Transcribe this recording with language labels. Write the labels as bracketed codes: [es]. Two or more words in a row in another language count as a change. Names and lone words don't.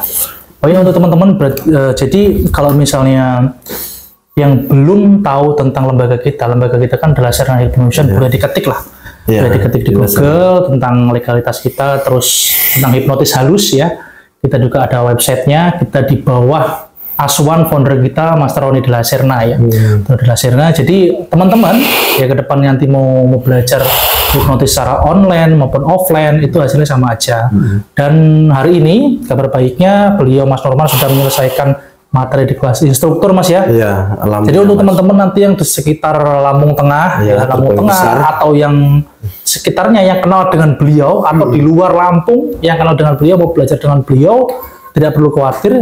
[id] Oh ya, untuk teman-teman, jadi kalau misalnya yang belum tahu tentang lembaga kita kan adalah Serna Hypnotion, boleh diketik lah. Boleh diketik di Google tentang legalitas kita, terus tentang hipnotis halus ya. Kita juga ada websitenya, kita di bawah asuhan founder kita Mas Roni de la Serna ya. De la Serna. Jadi teman-teman ya ke depan nanti mau belajar hipnotis secara online maupun offline itu hasilnya sama aja. Dan hari ini kabar baiknya beliau Mas Norman sudah menyelesaikan materi di kelas instruktur, Mas ya. Iya, jadi untuk teman-teman nanti yang di sekitar Lampung Tengah, Lampung Tengah atau yang sekitarnya yang kenal dengan beliau atau di luar Lampung yang kenal dengan beliau mau belajar dengan beliau, tidak perlu khawatir.